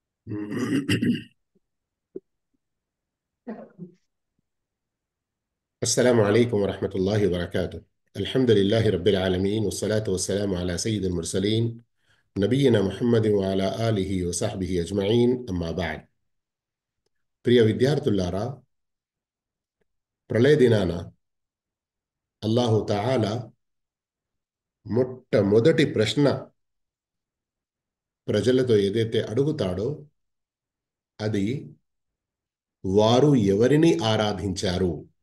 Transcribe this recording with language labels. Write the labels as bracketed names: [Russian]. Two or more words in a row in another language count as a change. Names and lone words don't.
[Arabic] السلام عليكم ورحمة الله وبركاته. الحمد لله رب العالمين والصلاة والسلام على سيد المرسلين نبينا محمد وعلى آله وصحبه أجمعين أما بعد. [Telugu] ప్రియ విద్యార్థులారా, ప్రళయ దినాన [Arabic] الله تعالى [Telugu] మొట్టమొదటి ప్రశ్న ప్రజలతో ఏదైతే అడుగుతాడో అది వారు ఎవరిని ఆరాధించారు.